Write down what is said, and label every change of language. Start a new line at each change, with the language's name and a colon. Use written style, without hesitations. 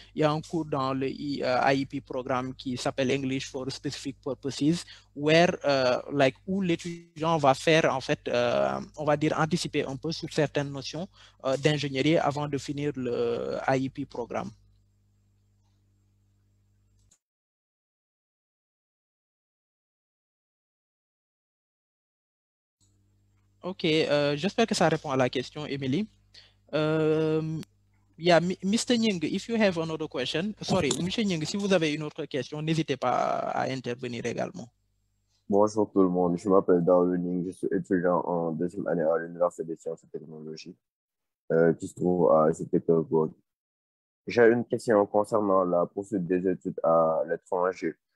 French: Il y a un cours dans le IEP programme qui s'appelle English for Specific Purposes, où l'étudiant va faire, en fait, on va dire, anticiper un peu sur certaines notions d'ingénierie avant de finir le IEP programme. Ok, j'espère que ça répond à la question, Émilie.
English: Yeah, Mr. Nying, if you have another question, sorry, Mr.
French: Nying, si vous avez une autre question, n'hésitez pas à intervenir également. Bonjour tout le monde, je m'appelle Darwin Nying, je suis étudiant en 2e année à l'Université des sciences et technologies qui se trouve à Pétersbourg. J'ai une question concernant la poursuite des études à l'étranger.